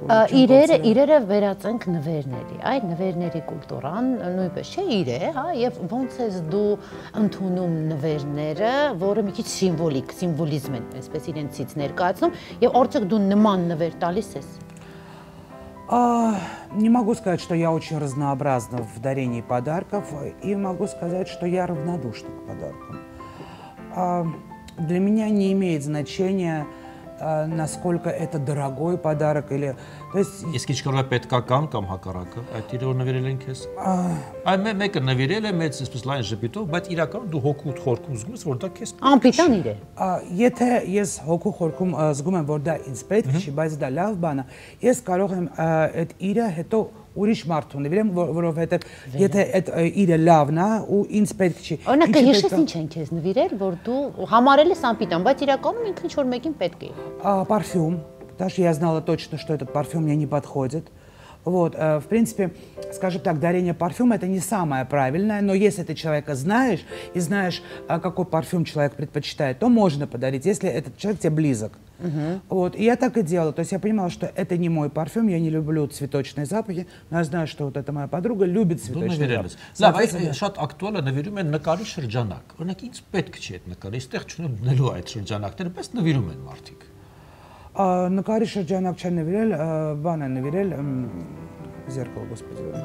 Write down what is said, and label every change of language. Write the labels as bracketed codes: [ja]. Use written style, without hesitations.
[hy] Իրերը վերածենք նվերների, այդ նվերների կուլտուրան նույնպես չէ իր է, հա, եւ ոնց ես դու ընդունում нверները, որը մի քիչ սիմվոլիզմ են, այսպես իրենցից ներկայացնում, եւ արդյոք դու նման նվեր տալիս ես։ [ru] Не могу сказать, что я очень разнообразна в дарении подарков, и могу сказать, что я равнодушна к подаркам. Для меня не имеет значения, насколько это дорогой подарок или... То есть... [hy] Իսկ ինչ կարող է պետքական կամ հակառակը, այդ իրը նվիրել են քեզ։ Այն մեկը նվիրել է մեծ այսպես լայն ժպիտով, բայց իրականում դու հոգու խորքում զգում ես, որ դա քեզ Անպիտան իր է։ Եթե ես հոգու խորքում զգում եմ, որ դա ինձ պետք չի, բայց դա լավ բան է, ես կարող եմ այդ իրը հետո ուրիշ մարդու նվիրեմ, որովհետև եթե այդ իրը լավն է ու ինձ պետք չի։ Օրինակ հիշես ինչ են քեզ նվիրել, որ դու համարել ես անպիտան, բայց իրականում ինքը ինչ որ մեկին պետք է։ [ru] Парфюм. Даже я знала точно, что этот парфюм мне не подходит. Вот, в принципе, скажем так, дарение парфюма это не самое правильное, но если ты человека знаешь и знаешь, какой парфюм человек предпочитает, то можно подарить, если этот человек тебе близок. Вот, и я так и делала. То есть я понимала, что это не мой парфюм, я не люблю цветочные запахи, но я знаю, что вот эта моя подруга любит цветочные запахи. [hy] Լավ, այս շատ ակտուալ է նվիրում են նկարի շրջանակ։ Օրինակ ինձ պետք չի այդ նկարը, այստեղ չունեմ դնելու այդ շրջանակները, բայց նվիրում են մարդիկ։ Նկարի շրջանակ չեն նվիրել, բան են նվիրել, [ru] зеркало, господи։